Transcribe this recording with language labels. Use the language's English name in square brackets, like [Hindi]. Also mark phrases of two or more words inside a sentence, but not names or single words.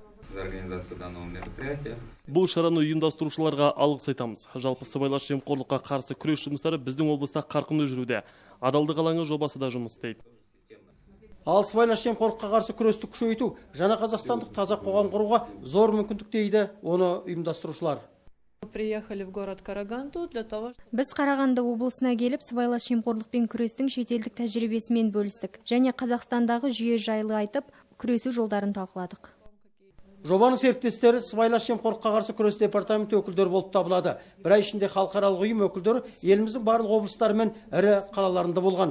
[Kazakh] Бұл шараны ұйымдастырушыларға алғыс айтамыз. Жалпы сыбайлас жемқорлыққа қарсы күрес жұмыстары біздің облыста қарқынды жүруде. Адалдық алаңы жобасы да жұмыс істейді. Ал сыбайлас жемқорлыққа қарсы күресті күшейту жаңа қазақстандық таза қоғам құруға зор мүмкіндік дейді оны ұйымдастырушылар. [Russian] Приехали в город Караганду для того, [Kazakh] Біз Қарағанды облысына келіп, сыбайлас жемқорлықпен күрестің шетелдік тәжірибесімен бөлістік. Және Қазақстандағы жүйе жайлы айтып, күресу жолдарын талқыладық. Жобаның серіктестері сыбайлас жемқорлыққа қарсы күрес департаменті өкілдері болып табылады. Бір ай ішінде халықаралық ұйым өкілдері еліміздің барлық облыстары мен ірі қалаларында болған.